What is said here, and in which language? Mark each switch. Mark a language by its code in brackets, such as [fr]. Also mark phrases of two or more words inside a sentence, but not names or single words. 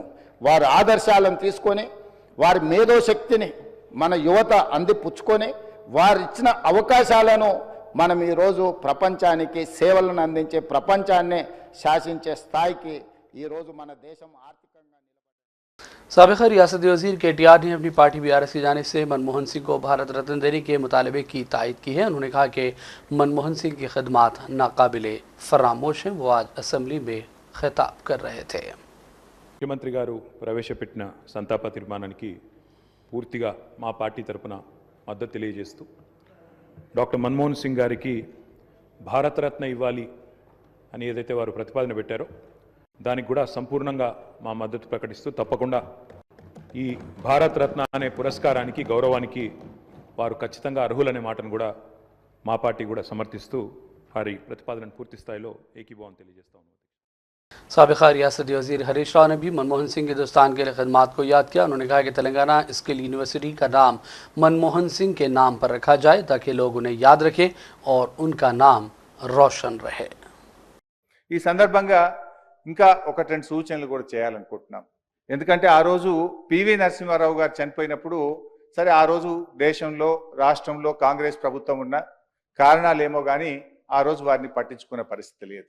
[te] వారి ఆదర్శాలను తీసుకొని వారి మేధోశక్తిని మన యువత అందిపుచ్చుకొని వారు ఇచ్చిన అవకాశాలను మనం ఈరోజు ప్రపంచానికి సేవలను అందించే, ప్రపంచాన్నే శాసించే స్థాయికి ఈరోజు మన దేశం ఆర్థికంగా [ur] سابق ریاستی وزیر KTR نے اپنی پارٹی BRS کی جانب سے منموہن سنگھ کو بھارت رتن دینے کے مطالبے کی تائید کی ہے. انہوں نے کہا کہ منموہن سنگھ کی خدمات ناقابلِ فراموش ہیں. وہ آج اسمبلی میں خطاب کر رہے تھے. [te] ముఖ్యమంత్రి గారు ప్రవేశపెట్టిన సంతాప తీర్మానానికి పూర్తిగా మా పార్టీ తరపున మద్దతు తెలియజేస్తూ డాక్టర్ మన్మోహన్ సింగ్ గారికి భారతరత్న ఇవ్వాలి అని ఏదైతే వారు ప్రతిపాదన పెట్టారో దానికి కూడా సంపూర్ణంగా మా మద్దతు ప్రకటిస్తూ తప్పకుండా ఈ భారత్ రత్న అనే పురస్కారానికి, గౌరవానికి వారు ఖచ్చితంగా అర్హులనే మాటను కూడా మా పార్టీ కూడా సమర్థిస్తూ వారి ప్రతిపాదనను పూర్తి స్థాయిలో ఏకీభావం తెలియజేస్తా ఉన్నాం। [ur] سابق ریاستی وزیر ہریش راؤ نے بھی منموہن سنگھ کے ہندوستان کے لیے خدمات کو یاد کیا. انہوں نے کہا کہ تلنگانہ اسکل یونیورسٹی کا نام منموہن سنگھ کے نام پر رکھا جائے تاکہ لوگ انہیں یاد رکھیں اور ان کا نام روشن رہے. [te] ఈ సందర్భంగా ఇంకా ఒకటి రెండు సూచనలు కూడా చేయాలనుకుంటున్నాం. ఎందుకంటే ఆ రోజు పివి నరసింహారావు గారు చనిపోయినప్పుడు సరే ఆ రోజు దేశంలో, రాష్ట్రంలో కాంగ్రెస్ ప్రభుత్వం ఉన్న కారణాలేమో కానీ ఆ రోజు వారిని పట్టించుకున్న పరిస్థితి లేదు.